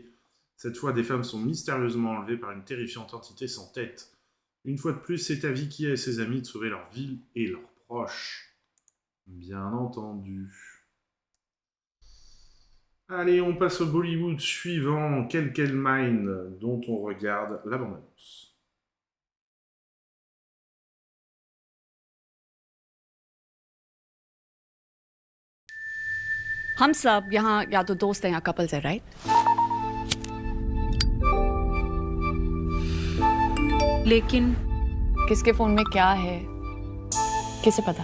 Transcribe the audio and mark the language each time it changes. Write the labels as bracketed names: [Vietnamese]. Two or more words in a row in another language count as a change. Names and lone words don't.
[French] Cette fois, des femmes sont mystérieusement enlevées par une terrifiante entité sans tête. Une fois de plus, c'est à Vicky et ses amis de sauver leur ville et leurs proches. Bien entendu. Allez, on passe au Bollywood suivant, Quel Mine, dont on regarde la bande-annonce. [Hindi] हम सब यहाँ या तो दोस्त हैं या कपल्स हैं, राइट? लेकिन किसके फोन में क्या है, किसे पता?